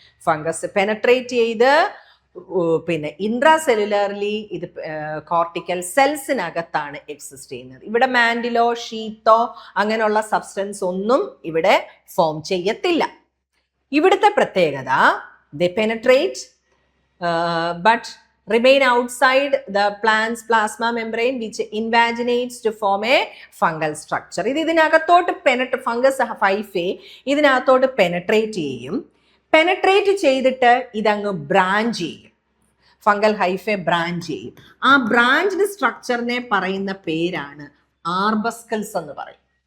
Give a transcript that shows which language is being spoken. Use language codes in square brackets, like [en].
[ml] Fungus penetrate ചെയ്ത് പിന്നെ ഇൻട്രാസെല്ലുലർലി ഇത് കോർട്ടിക്കൽ സെൽസിനകത്താണ് എക്സിസ്റ്റ് ചെയ്യുന്നത്. ഇവിടെ മാൻഡിലോ ഷീത്തോ അങ്ങനെയുള്ള സബ്സ്റ്റൻസ് ഒന്നും ഇവിടെ ഫോം ചെയ്യത്തില്ല. ഇവിടുത്തെ പ്രത്യേകത, [en] they penetrate but remain outside the plant's plasma membrane which invaginates to form a fungal structure. [ml] ഇതിനകത്തോട്ട് ഫംഗസ് ഹൈഫേ ഇതിനകത്തോട്ട് പെനട്രേറ്റ് ചെയ്യും. പെനട്രേറ്റ് ചെയ്തിട്ട് ഇതങ്ങ് ബ്രാഞ്ച് ചെയ്യും. ഫംഗൽ ഹൈഫേ ബ്രാഞ്ച് ചെയ്യും. ആ ബ്രാഞ്ച്ഡ് സ്ട്രക്ചറിനെ പറയുന്ന പേരാണ് ആർബസ്കൽസ് എന്ന് പറയും.